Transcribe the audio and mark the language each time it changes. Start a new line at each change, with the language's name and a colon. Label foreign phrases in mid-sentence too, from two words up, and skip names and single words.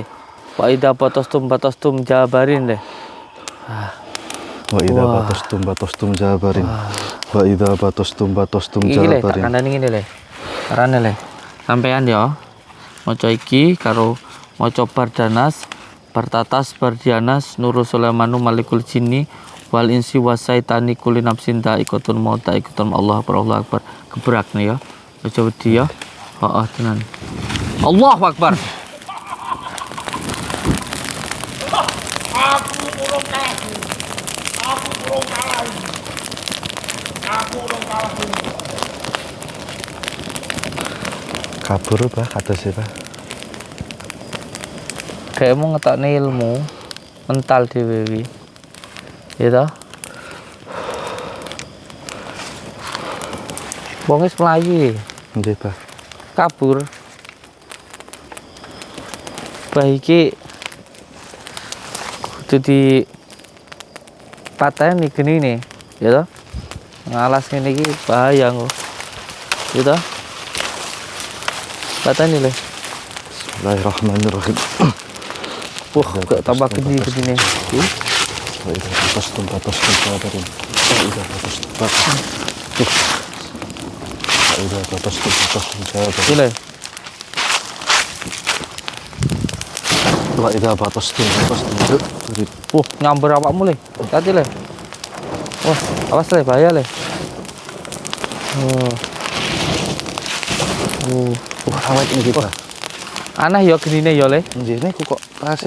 Arabic: وإذا بطشتم جبارين le. وإذا بطشتم جبارين. وإذا بطشتم
Javanese: Iki le, tak jabarin. kandhani ngene le. Carane le. Sampean ya. Maca iki karo maca bardanas, bartatas, bardianas,
Arabic: نور سليمان ملك الجن والإنس والشياطين كل نفس ذائقة الموت ذائقة الله أكبر.
Indonesian: Gebrak nih ya.
Javanese: Aja wedi ya. Heeh tenan.
Arabic: الله أكبر.
Javanese: Aku urung kalah. Aku urung kalah.
Indonesian: Kabur apa kata siapa?
Javanese: Kayak mau ngetokne ilmu mental dhewe wi. Ya toh? Wong wis mlayu. Nggih, Pak. Kabur. Baiki kudu di pateni geni nih, ya toh? Ngalas ngene iki bahaya kok. Ya toh? Pateni le.
Arabic: بسم الله الرحمن الرحيم.
Javanese: Wah, kok tambah geni nih.
Arabic: وإذا بطشتم جبارين. وإذا بطشتم جبارين.
Javanese: Ile.
Arabic: وإذا بطشتم جبارين.
Javanese: Nyamber awakmu le. Hati le. Wah, awas le, bahaya le. Awet iki, Pak. Aneh ya genine ya le. Nggih, niku kok tasik.